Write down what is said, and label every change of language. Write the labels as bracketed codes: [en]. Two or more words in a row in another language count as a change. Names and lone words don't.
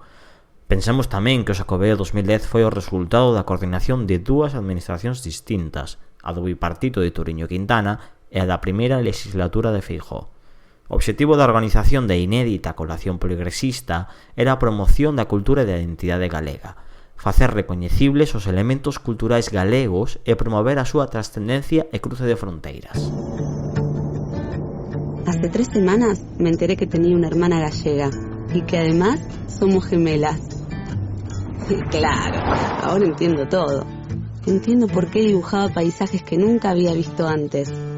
[gl] Pensemos tamén que o Xacobeo 2010 foi o resultado da coordinación de dúas administracións distintas, a do bipartito de Turiño e Quintana e a da primeira legislatura de Feijóo. O obxectivo da organización da inédita colación poligresista era a promoción da cultura e da identidade galega, facer recoñecibles os elementos culturais galegos e promover a súa trascendencia e cruce de fronteiras. [es] Hace 3 semanas me enteré que tenía una hermana gallega y que además somos gemelas. Claro, ahora entiendo todo. Entiendo por qué dibujaba paisajes que nunca había visto antes.